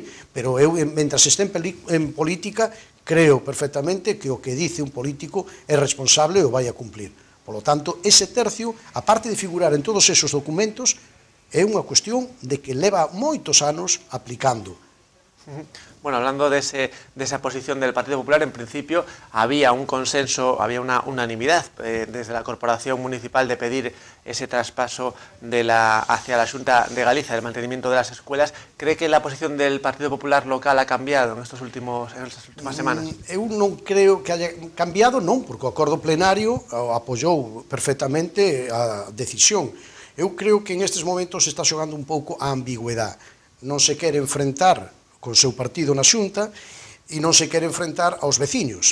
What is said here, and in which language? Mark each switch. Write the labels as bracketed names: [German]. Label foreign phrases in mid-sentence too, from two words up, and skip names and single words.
[Galician] Pero eu, mentras este en política, creo perfectamente que o que dice un político é responsable e o vai a cumplir. [Spanish] Por lo tanto, ese tercio, aparte de figurar en todos esos documentos, [Galician] é unha cuestión de que leva moitos anos aplicando. [Spanish] Bueno, hablando de esa posición del Partido Popular, en principio había un consenso, había una unanimidad desde la Corporación Municipal de pedir ese traspaso hacia la Xunta de Galicia, del mantenimiento de las escuelas. ¿Cree que la posición del Partido Popular local ha cambiado en estas últimas semanas? [Galician] Eu non creo que haya cambiado, non, porque o acordo plenario apoyou perfectamente a decisión. Eu creo que en estes momentos se está xogando un pouco a ambigüedade. Non se quere enfrentar con seu partido na Xunta e non se quere enfrentar aos veciños.